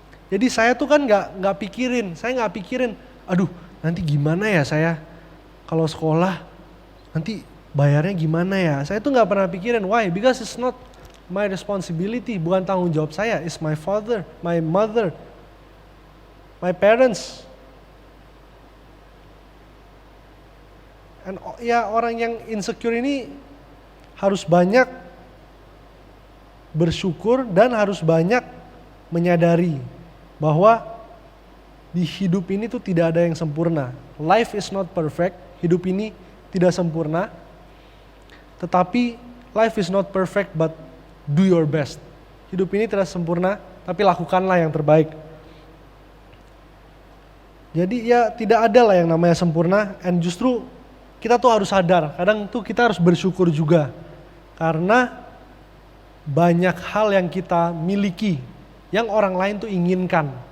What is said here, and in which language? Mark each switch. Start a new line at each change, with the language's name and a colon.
Indonesian: Jadi saya tuh kan nggak pikirin, aduh nanti gimana ya saya kalau sekolah, nanti bayarnya gimana ya. Saya tuh nggak pernah pikirin,
English: why? Because it's not my responsibility,
Indonesian: bukan tanggung jawab saya.
English: It's my father, my mother, my parents.
Indonesian: Ya orang yang insecure ini harus banyak bersyukur dan harus banyak menyadari bahwa di hidup ini tuh tidak ada yang sempurna.
English: Life is not perfect,
Indonesian: hidup ini tidak sempurna. Tetapi
English: life is not perfect but do your best.
Indonesian: Hidup ini tidak sempurna, tapi lakukanlah yang terbaik. Jadi ya tidak ada lah yang namanya sempurna,
English: and
Indonesian: justru kita tuh harus sadar, kadang tuh kita harus bersyukur juga. Karena banyak hal yang kita miliki, yang orang lain tuh inginkan.